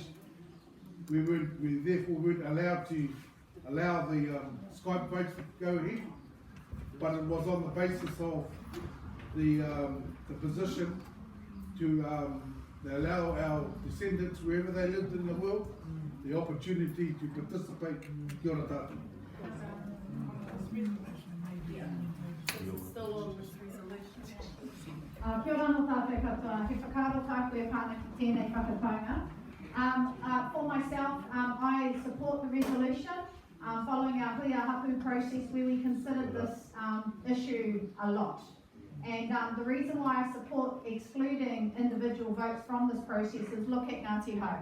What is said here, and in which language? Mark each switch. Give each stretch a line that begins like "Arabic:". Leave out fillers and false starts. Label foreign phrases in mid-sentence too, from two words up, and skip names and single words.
English: We therefore weren't allowed to allow the Skype votes to go ahead, but it was on the basis of the position to allow our descendants, wherever they lived in the world, the opportunity to participate.
Māori: Kia ora tātou.
English: Still on this resolution.
Māori: Kia ora no tātou katoa, he whakaaro tāku e pāna ki tēnei whakataunga.
English: For myself, I support the resolution following our
Māori: Hui Hapū
English: process where we considered this issue a lot. And the reason why I support excluding individual votes from this process is look at Ngāti Hau.